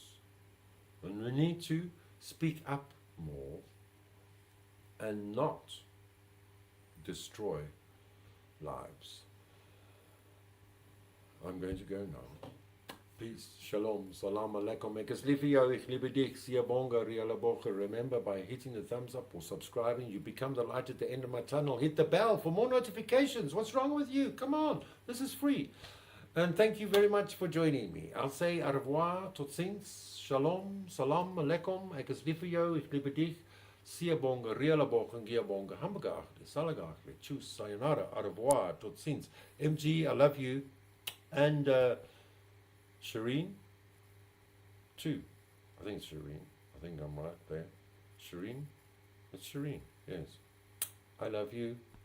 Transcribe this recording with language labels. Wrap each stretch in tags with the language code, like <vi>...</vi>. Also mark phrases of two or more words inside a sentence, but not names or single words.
<en>And we need to speak up more and not destroy lives. I'm going to go now. Peace, shalom,</en> <ar>salam alaikum.</ar> <af>Ek is lief vir jou,</af> <de>ek liebe dich,</de> <af>siyabonga, rialaboga.</af> <en>Remember, by hitting the thumbs up or subscribing, you become the light at the end of my tunnel. Hit the bell for more notifications. What's wrong with you? Come on, this is free. And thank you very much for joining me. I'll say</en> <fr>au revoir,</fr> <nl>tot ziens,</nl> <en>shalom,</en> <ar>salam alaikum.</ar> <af>Ek is lief vir jou,</af> <de>ek liebe dich,</de> <af>siyabonga, rialaboga, giabonga, hamburgachli, salagachli, tschüss, sayonara,</af> <fr>au revoir,</fr> <nl>tot ziens.</nl> <en>MG, I love you. And Shireen, too. I think it's Shireen. I think I'm right there. Shireen? It's Shireen, yes. I love you.</en>